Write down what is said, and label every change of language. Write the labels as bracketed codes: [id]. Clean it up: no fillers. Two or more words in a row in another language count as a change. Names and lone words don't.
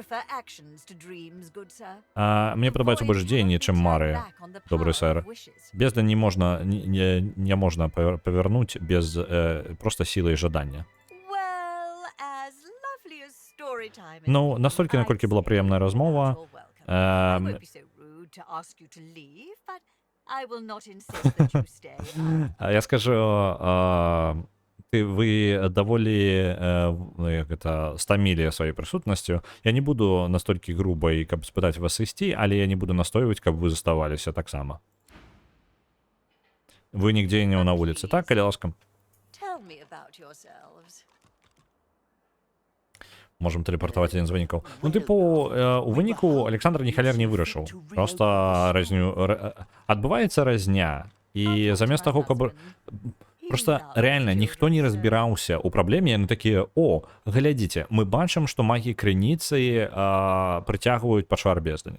[be] Мне падабаецца больш дзеянні, чым мары, добры сэр. Бездна не можна павярнуць без проста сілы і жадання. Ну, настолькі, наколькі была прыемная размова, [en] to ask you to leave, but I will not insist that you stay. [be] Я скажу, вы даволі стамілі сваёй прысутнасцю. Я не буду настолькі грубай, каб спытаць вас ісці, але я не буду настойваць, каб вы заставаліся таксама. Вы нігдзе не на вуліцы, так, калі ласка? [en] Tell me about yourselves. [be] Можем тэлепартаваць адзін з вынікаў. Ну, тыпу, у выніку Александр ні халер не вырашыў. Проста адбываецца разня. І замест таго, каб... Проста рэальна ніхто не разбіраўся ў праблеме, яны такія: о, глядзіце, мы бачым, што магі крыніцы прыцягваюць пачвар бездані.